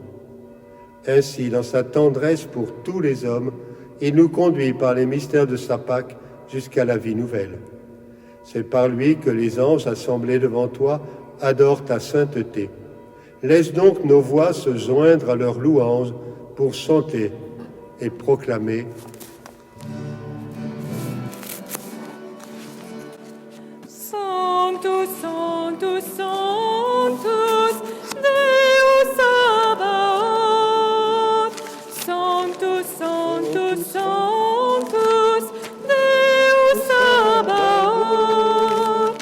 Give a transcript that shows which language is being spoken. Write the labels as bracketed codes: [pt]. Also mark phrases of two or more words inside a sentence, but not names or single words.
[fr] Ainsi, dans sa tendresse pour tous les hommes, il nous conduit par les mystères de sa Pâque jusqu'à la vie nouvelle. C'est par lui que les anges assemblés devant toi adorent ta sainteté. Laisse donc nos voix se joindre à leurs louanges pour chanter et proclamer. [la] Sanctus, Sanctus, Sanctus, Deus Sabaoth. Sanctus, Sanctus, Sanctus, Deus Sabaoth.